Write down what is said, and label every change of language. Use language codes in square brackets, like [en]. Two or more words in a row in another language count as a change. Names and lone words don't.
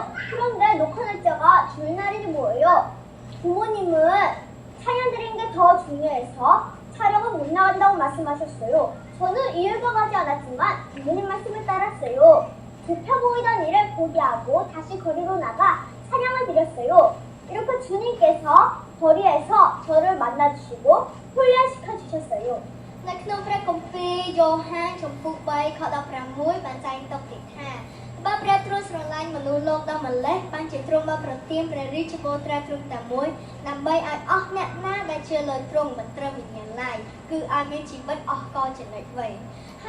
[ko] 그런데 녹화 날짜가 주일날이 뭐예요? 부모님은 찬양 드리는 게 더 중요해서 촬영은 못 나간다고 말씀하셨어요. 저는 이해가 가지 않았지만 부모님 말씀을 따랐어요. 좁혀 보이던 일을 포기하고 다시 거리로 나가 찬양을 드렸어요. 이렇게 주님께서 거리에서 저를 만나주시고 훈련시켜 주셨어요. [km] នៅក្នុងព្រះគម្ពីរយ៉ូហានចំពុក3ខ16បានចែងទុកទៀតថាបើព្រះទ្រង់ស្រឡាញ់មនុស្សលោកដល់ម្លេះបានជាទ្រង់បានប្រទានព្រះរាជបុត្រាទ្រង់ តែមួយដើម្បីឲ្យអស់អ្នកណាដែលជឿលើទ្រង់មិនត្រូវវិញ្ញាណឡើយគឺឲ្យមានជីវិតអស់កលជានិច្ចវេហើយ